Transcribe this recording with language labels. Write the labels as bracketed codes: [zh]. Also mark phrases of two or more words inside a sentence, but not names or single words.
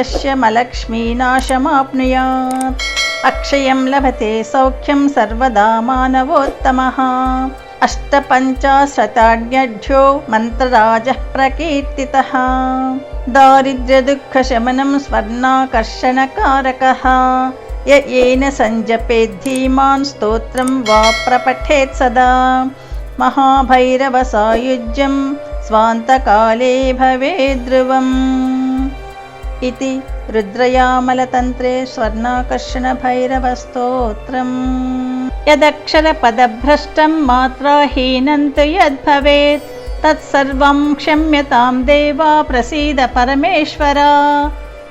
[sa] వశ్యమలక్ష్మీనాశమాప్నుయాత్ అక్షయం లభతే సౌఖ్యం సర్వదా మానవోత్తమః అష్టపంచాశతాఢ్యో మంత్రరాజః ప్రకీర్తితః దారిద్ర్యదుఃఖశమనం స్వర్ణాకర్షణకారకः येन సంజపేద్ధీమాన్ స్తోత్రం వా ప్రపఠేత్ సదా మహాభైరవసాయుజ్యం స్వాంతకాలే భవేద్ధ్రువం. इति रुद्रयामलतन्त्रे स्वर्णाकर्षणभैरवस्तोत्रम्. यदक्षरपदभ्रष्टं मात्राहीनं तु यद्भवेत् तत्सर्वं क्षम्यतां देवा प्रसीद परमेश्वरा.